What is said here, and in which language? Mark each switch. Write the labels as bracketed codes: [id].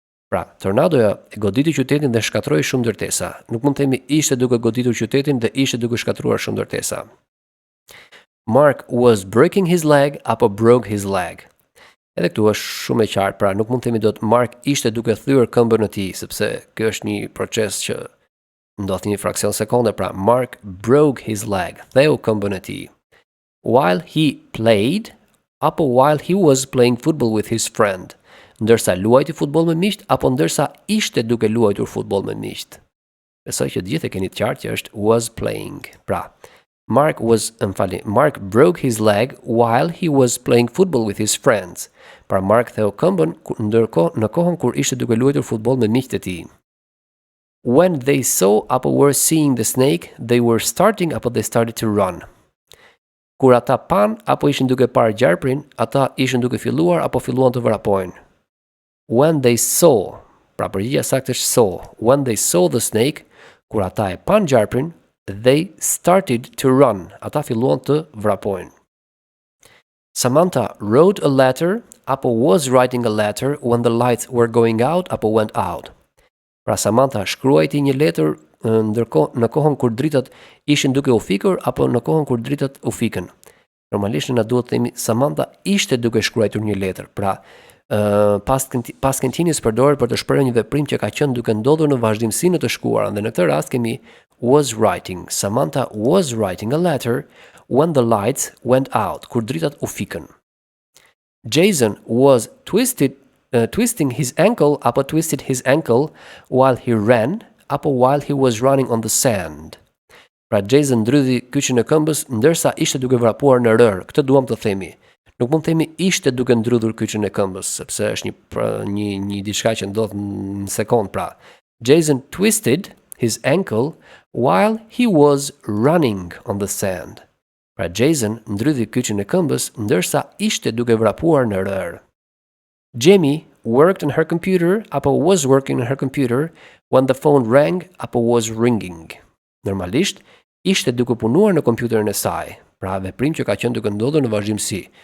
[sq] Pra, tornadoja e goditi qytetin dhe shkatroi shumë ndërtesa. Nuk mund të themi ishte duke goditur qytetin dhe ishte duke shkatruar shumë ndërtesa. [en] Mark was breaking his leg apo broke his leg. [sq] Edhe këtu është shumë e qartë, pra nuk mund të themi dot Mark ishte duke thyer këmbën e tij, sepse ky është një proces që ndodh një fraksion sekonde, pra [en] Mark broke his leg, [sq] theu këmbën e tij. [en] While he played apo while he was playing football with his friend. [sq] Ndërsa luajti futboll me miqt apo ndërsa ishte duke luajtur futboll me miqt. Besoj që të gjithë e keni të qartë që është was playing. [en] Pra, Mark broke his leg while he was playing football with his friends. [sq] Pra Mark theu këmbën në kohën kur ishte duke luajtur futboll me miqtë e tij. [en] When they saw apo were seeing the snake, they were starting apo they started to run. [sq] Kur ata pan apo ishin duke parë gjarprin, ata ishin duke filluar apo filluan të vrapojnë. [en] When they saw, [sq] pra përgjigjja saktë është [en] saw. When they saw the snake, [sq] kur ata e pan gjarprin, [en] they started to run. [sq] Ata filluan të vrapojnë. [en] Samantha wrote a letter apo was writing a letter when the lights were going out apo went out. [sq] Pra Samantha shkruajti një letër në kohën kur dritat ishin duke u fikur apo në kohën kur dritat u fikën. Normalisht na duhet të themi Samantha ishte duke shkruar një letër. Pra past continuous përdoret për të shprehur një veprim që ka qenë duke ndodhur në vazhdimsi në të shkuarën, dhe në këtë rast kemi was writing. [en] Samantha was writing a letter when the lights went out, [sq] kur dritat u fikën. [en] Jason was twisting his ankle apo twisted his ankle while he ran apo while he was running on the sand. [sq] Pra Jason ndrydhi kyçin e këmbës ndërsa ishte duke vrapuar në rër. Këtë duam të themi. Nuk mund të themi ishte duke ndrydhur kyçin e këmbës, sepse është një diçka që ndodh në sekond. [en] Pra Jason twisted his ankle while he was running on the sand. [sq] Pra Jason ndrydhi kyçin e këmbës ndërsa ishte duke vrapuar në rër. [en] Jamie worked on her computer apo was working on her computer when the phone rang apo was ringing. [sq] Normalisht ishte duke punuar në kompjuterin e saj. Pra veprim që ka qenë duke ndodhur në vazhdimsi.